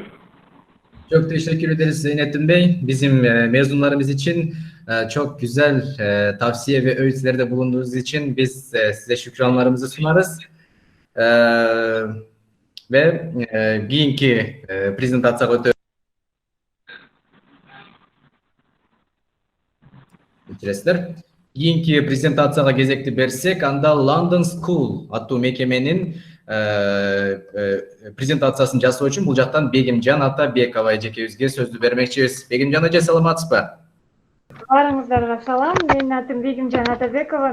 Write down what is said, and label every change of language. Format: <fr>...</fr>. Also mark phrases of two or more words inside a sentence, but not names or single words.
<tr>Çok teşekkür ederiz Zeynettin Bey. Bizim mezunlarımız için çok güzel tavsiye ve öğütlerde bulunduğunuz için biz size şükranlarımızı sunarız.</tr> <uz>Ve keyinki prezentatsiyaga o'tib o'tirasizlar. Keyinki prezentatsiyaga</uz> <ky>кезекти берсек, анда London School аттуу мекеменин презентациясын жасоо үчүн бул жактан Бегимжан Атабекова эжекебизге сөздү бермекчибиз. Бегимжан эже, саламатсызбы? Баарыңыздарга салам. Менин атым Бегимжан Атабекова.</ky>